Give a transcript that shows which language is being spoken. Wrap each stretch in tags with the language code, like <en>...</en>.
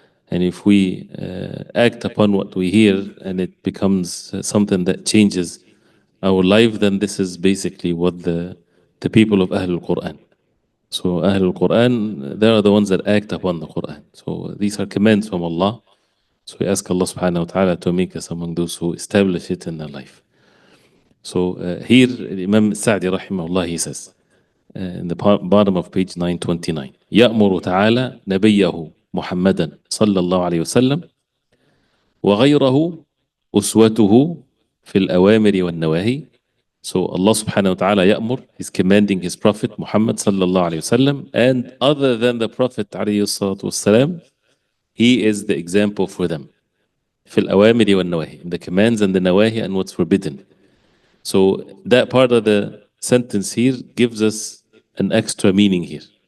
<en>And if we act upon what we hear and it becomes something that changes our life, then this is basically what the people of Ahlul Quran. So Ahlul Quran, they are the ones that act upon the Quran. So these are commands from Allah. So we ask Allah subhanahu wa ta'ala to make us among those who establish it in their life. So here Imam Sa'di rahimahullah, he says, in the bottom of page 929,</en> <ar>يأمر تعالى نبيه محمدا صلى الله عليه وسلم وغيره أسوته في الأوامر والنواهي.</ar> <en>So Allah subhanahu wa ta'ala ya'mur, He's commanding His Prophet Muhammad sallallahu alayhi wasallam, and other than the Prophet alayhi salatu wasalam, he is the example for them.</en> <ar>في الأوامر والنواهي,</ar> <en>the commands and the nawahi and what's forbidden. So that part of the sentence here gives us an extra meaning here.</en>